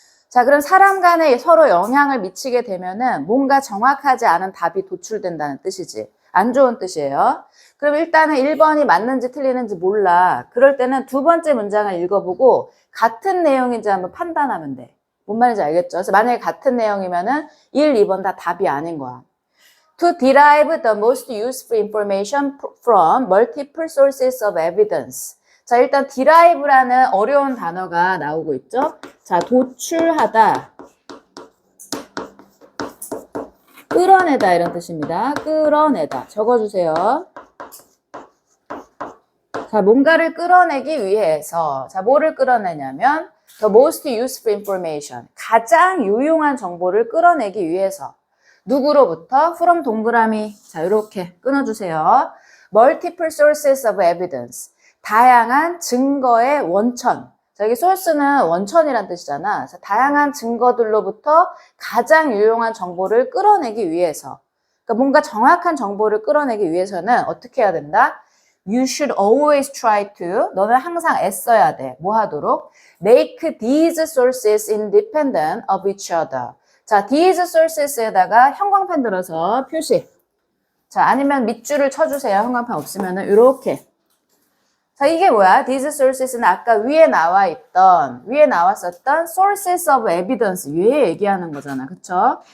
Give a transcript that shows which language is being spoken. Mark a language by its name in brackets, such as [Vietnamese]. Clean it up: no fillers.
[Korean] 자, 그럼 사람 간에 서로 영향을 미치게 되면은 뭔가 정확하지 않은 답이 도출된다는 뜻이지. 안 좋은 뜻이에요. 그럼 일단은 1번이 맞는지 틀리는지 몰라. 그럴 때는 두 번째 문장을 읽어보고 같은 내용인지 한번 판단하면 돼. 뭔 말인지 알겠죠? 그래서 만약에 같은 내용이면은 1, 2번 다 답이 아닌 거야. [English] To derive the most useful information from multiple sources of evidence. [Korean] 자, 일단 derive라는 어려운 단어가 나오고 있죠. 자, 도출하다, 끌어내다 이런 뜻입니다. 끌어내다. 적어주세요. 자, 뭔가를 끌어내기 위해서. 자, 뭐를 끌어내냐면 [English] the most useful information. [Korean] 가장 유용한 정보를 끌어내기 위해서. 누구로부터? from 동그라미. 자, 이렇게 끊어주세요. [English] multiple sources of evidence. [Korean] 다양한 증거의 원천. 자, 여기 source는 원천이란 뜻이잖아. 그래서 다양한 증거들로부터 가장 유용한 정보를 끌어내기 위해서. 그러니까 뭔가 정확한 정보를 끌어내기 위해서는 어떻게 해야 된다? [English] You should always try to. [Korean] 너는 항상 애써야 돼. 뭐 하도록? [English] Make these sources independent of each other. [Korean] 자, these sources에다가 형광펜 들어서 표시. 자, 아니면 밑줄을 쳐주세요. 형광펜 없으면은 이렇게. 자, 이게 뭐야? These sources는 아까 위에 나왔었던 sources of evidence 위에 얘기하는 거잖아. 그쵸?